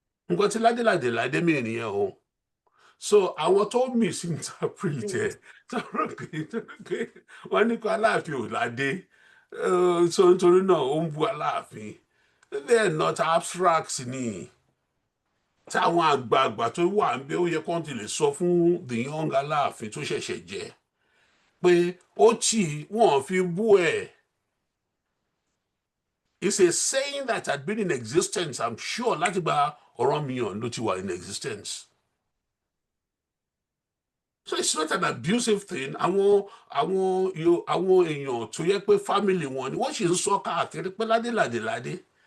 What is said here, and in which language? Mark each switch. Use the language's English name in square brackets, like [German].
[Yoruba] Nǹkan tí ládéládé mi nìyẹn o. So àwọn tó misinterpret ẹ tó rò pé wọ́n ní kó Aláàfin ò ládé, so nítorí náà ó ń bu Aláàfin. [English] They are not abstracts ni. [Yoruba] Táwọn àgbààgbà tó wà ń bẹ ó yẹ kó ti lè sọ fún [English] the young [Yoruba] Aláàfin tó ṣẹ̀ṣẹ̀ jẹ pé ó tì wọ́n fi bú ẹ̀. [English] It's a saying that had been in existence, I'm sure, [Yoruba] láti gba Ọ̀rànmíyàn ló ti wà [English] in existence. So it's not an abusive thing. [Yoruba] Àwọn èèyàn tó yẹ pé family wọn ni wọ́n sì ń sọ káàkiri pé ládé.